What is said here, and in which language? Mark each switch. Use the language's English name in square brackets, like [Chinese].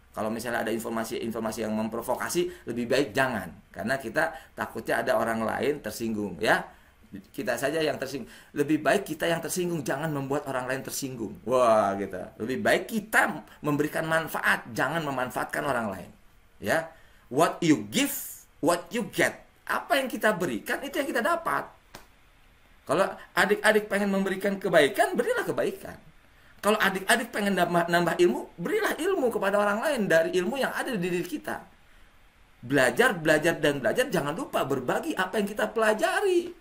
[Indonesian] Kalau misalnya ada informasi yang memprovokasi, lebih baik jangan. Karena kita takutnya ada orang lain tersinggung, ya. Kita saja yang tersinggung. Lebih baik kita yang tersinggung, jangan membuat orang lain tersinggung. Wah, gitu. Lebih baik kita memberikan manfaat, jangan memanfaatkan orang lain. [English] Ya, what you give, what you get. [Indonesian] Apa yang kita berikan, itu yang kita dapat. Kalau adik-adik pengen memberikan kebaikan, berilah kebaikan. Kalau adik-adik pengen nambah ilmu, berilah ilmu kepada orang lain dari ilmu yang ada di diri kita. Belajar, jangan lupa berbagi apa yang kita pelajari.